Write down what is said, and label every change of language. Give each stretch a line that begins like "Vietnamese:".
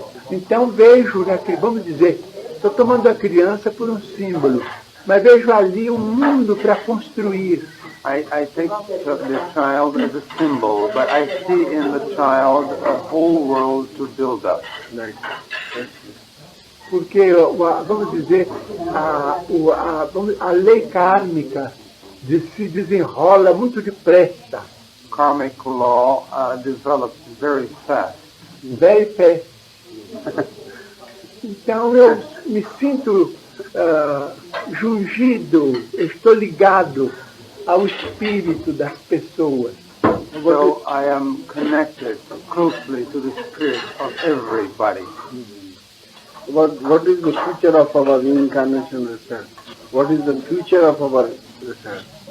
Portuguese: Então vejo, vamos dizer, estou tomando a criança por um símbolo, mas vejo ali um mundo para construir.
English: I take the child as a symbol, but I see in the child a whole world to build up.
Portuguese: Porque, vamos dizer, a lei kármica se desenrola muito depressa.
English: Karmic law develops very fast. Very fast.
Portuguese: Então eu me sinto jungido, estou ligado ao espírito das pessoas.
English: So I am connected closely to the spirit of everybody. What is the future of our reincarnation research? What is the future of our research?